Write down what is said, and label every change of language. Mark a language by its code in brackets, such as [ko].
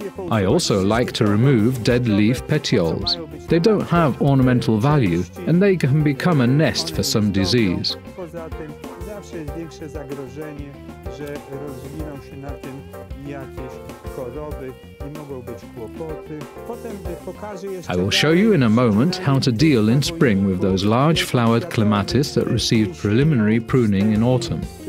[en] I also like to remove dead leaf petioles. They don't have ornamental value and they can become a nest for some disease. [pl] zawsze jest większe zagrożenie, że rozwiną się na tym jakieś choroby i mogą być kłopoty. Potem pokażę jeszcze... [en] I will show you in a moment how to deal in spring with those large flowered clematis that received preliminary pruning in autumn.